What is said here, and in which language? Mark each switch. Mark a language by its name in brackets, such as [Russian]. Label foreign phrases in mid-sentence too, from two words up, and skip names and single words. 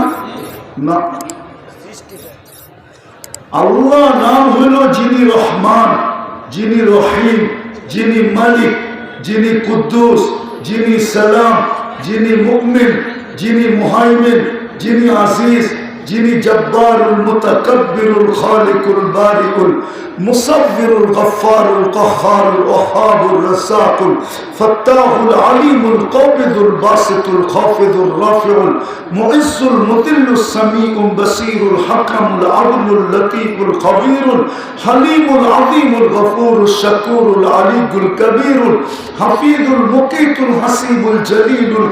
[Bangla] না, আল্লাহ নাম হইল যিনি রহমান, যিনি রহিম, যিনি মালিক, যিনি কুদ্দুস, যিনি সালাম, যিনি মুমিন, যিনি মুহাইমিন, যিনি আজিজ, যিনি [Arabic] الجبار المتكبر الخالق البارئ المصور الغفار القهار الوهاب الرزاق الفتاح العليم القابض الباسط الخافض الرافع المعز المذل السميع البصير الحكم العدل اللطيف الخبير الحليم العظيم الغفور الشكور العلي الكبير الحفيظ المقيت الحسيب الجليل